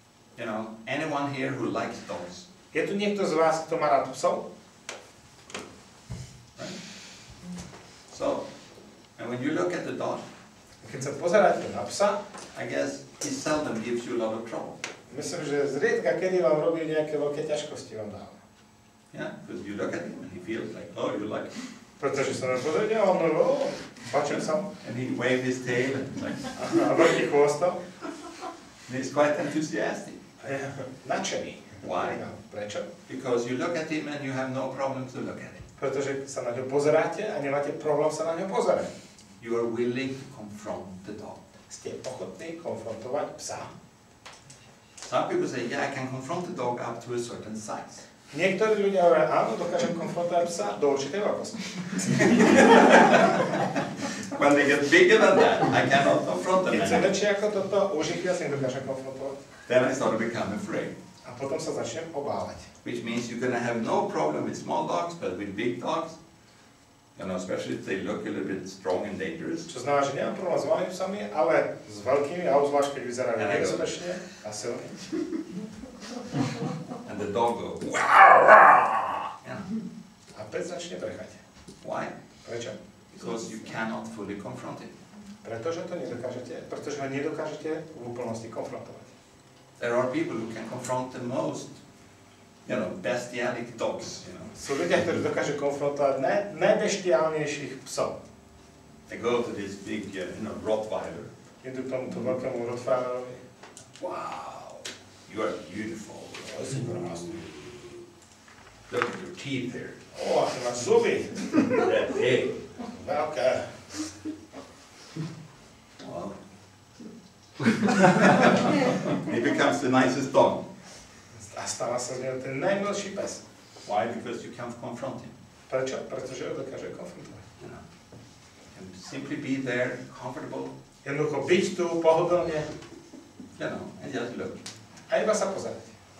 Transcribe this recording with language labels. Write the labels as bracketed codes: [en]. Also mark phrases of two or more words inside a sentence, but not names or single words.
[en] You know, anyone here who likes dogs? [sk] Je tu niekto z vás, kto má rád psov? [en] Right? So, and when you look at the dog, [sk] Keď sa pozeráte na psa, [en] I guess he seldom gives you a lot of trouble. [sk] myslím, že zriedka kedy vám robí nejaké veľké ťažkosti vám dáva. [en] Yeah, because you look at him and he feels like, oh, you like him. [sk] Pretože sa na pozrieť, a on páčim sa mu. [en] And he waved his tail and like, [sk] A vrti chvostom. [en] and he's quite enthusiastic. [sk] A je nadšený. [en] Why? [sk] Prečo? [en] Because you look at him and you have no problem to look at him. [sk] Pretože sa na ňo pozeráte a nemáte problém sa na ňo pozerať. [en] You are willing to confront the dog. [sk] Ste ochotní konfrontovať psa. [en] Some people say, yeah, I can confront the dog up to a certain size. [sk] Niektorí ľudia hovoria, áno, dokážem konfrontovať psa do určitej veľkosti. [en] When they get bigger than that, I cannot confront them [sk] Keď sa [en] anymore. [sk] väčšie ako toto, už ich viac nedokážem konfrontovať. [en] Then I start to become afraid. [sk] A potom sa začnem obávať. [en] Which means you're going to have no problem with small dogs, but with big dogs, you know, especially if they look a little bit strong and dangerous. [sk] Čo znamená, že nemám problém s malými psami, ale s veľkými, a obzvlášť keď vyzerajú nebezpečne a silne. [en] And the dog goes, wow, wow. Yeah. [sk] A pes začne brechať. [en] Why? [sk] Prečo? [en] Because you cannot fully confront it. [sk] Pretože ho nedokážete v úplnosti konfrontovať. [en] There are people who can confront the most, you know, bestialic dogs, you know. [sk] Sú ľudia, ktorí dokážu konfrontovať najbeštiálnejších psov. [en] They go to this big, you know, Rottweiler. [sk] Idú k tomuto veľkému Rottweilerovi. [en] Wow, you are beautiful. [sk] To si krásny. [en] Look at your teeth there. [sk] Ó, aké máš zuby. [en] That big. [sk] Veľké. [en] Well, he becomes the nicest dog. [sk] A stáva sa z neho ten najmilší pes. [en] Why? Because you can't confront him. [sk] Prečo? Pretože ho dokáže konfrontovať. [en] You know, and simply be there, comfortable. [sk] Jednoducho byť tu, pohodlne [en] You know, and just look. [sk] a iba sa pozerať.